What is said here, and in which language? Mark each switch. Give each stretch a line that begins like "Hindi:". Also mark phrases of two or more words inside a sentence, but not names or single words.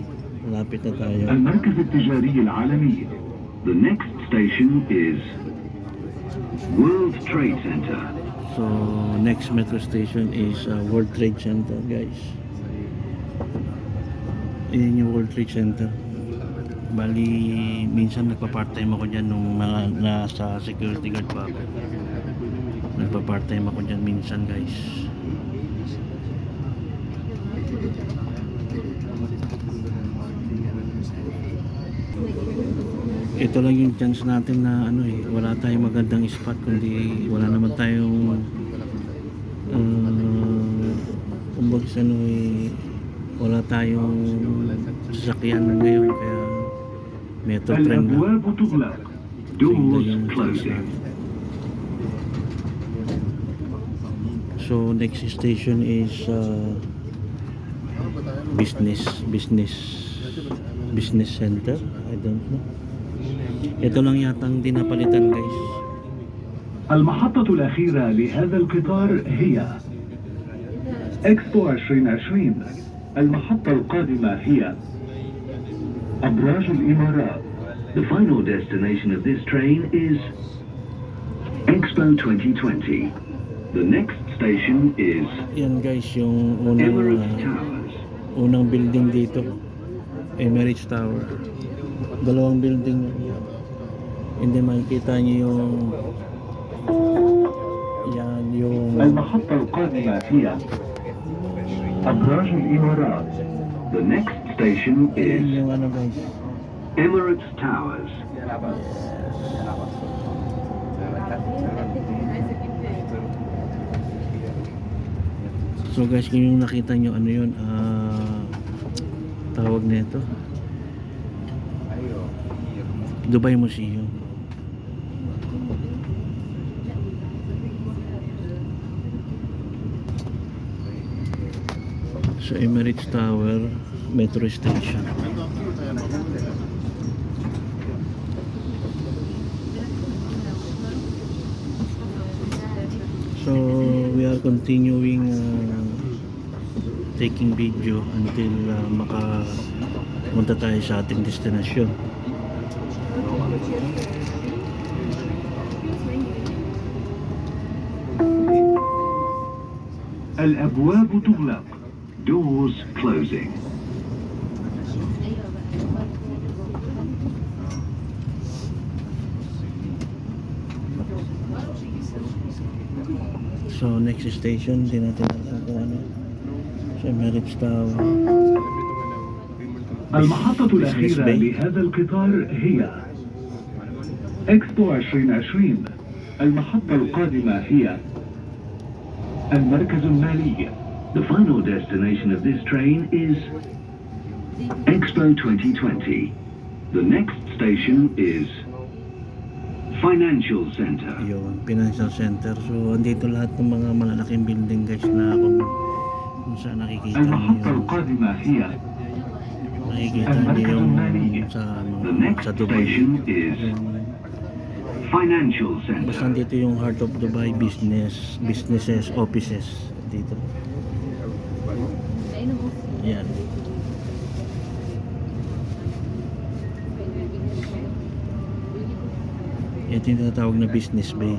Filipino: Malapit na tayo.
Arabic: المركز التجاري العالمي.
English: The next station is World Trade Center. So, next metro station is World Trade Center, guys.
Filipino: Ayan yung World Trade Center. Bali, minsan nagpa-part-time ako dyan nung mga nasa security guard pa ako. Nagpa-part-time ako dyan minsan, guys. Ito lang yung chance natin na ano eh, wala tayong magandang spot kundi wala naman tayong kumbaga sa ano eh, wala tayong sasakyan ngayon kaya
English: metro train
Filipino: lang.
Arabic: الأبواب تغلق.
English: Doors closing. So next station is business center. I don't know.
Filipino: Ito lang yatang dinapalitan, guys.
Arabic: المحطة الأخيرة لهذا القطار هي إكسبو 2020. المحطة القادمة هي أبراج الإمارات.
English: The final destination of this train is Expo 2020. The next station is
Filipino: Yan, guys, yung
English: Emirates Towers.
Filipino: unang building dito. Emirates Tower. Dalawang building. Hindi makikita niyo yung yan yung
Arabic: المحطة القادمة هي أبراج الإمارات.
English: The next station
Filipino: yan
English: is
Filipino: yung ano, guys.
English: Emirates Towers.
Filipino: So guys, kung yung nakita nyo ano yun, tawag nito Dubai Museum.
English: So Emirates Tower Metro Station. So we are continuing taking video until
Filipino: makapunta tayo sa ating destinasyon.
Arabic: الأبواب تغلق.
English: Doors closing. So next station,
Filipino: hindi natin alam kung ano.
English: So Emirates Tower.
Arabic: المحطة الأخيرة لهذا القطار هي إكسبو 2020. المحطة القادمة هي المركز المالي.
English: The final destination of this train is Expo 2020. The next station is Financial Center.
Filipino: Yung Financial Center. So andito lahat ng mga malalaking building, guys, na kung saan nakikita
Arabic: المحطة
Filipino: niyo
Arabic: القادمة هي
Filipino: yung
English: The next
Filipino: sa Dubai.
English: station is Financial
Filipino: Basta
English: Center.
Filipino: dito yung
English: heart of Dubai,
Filipino: businesses, offices dito. Yan. Ito yung tinatawag na business bay.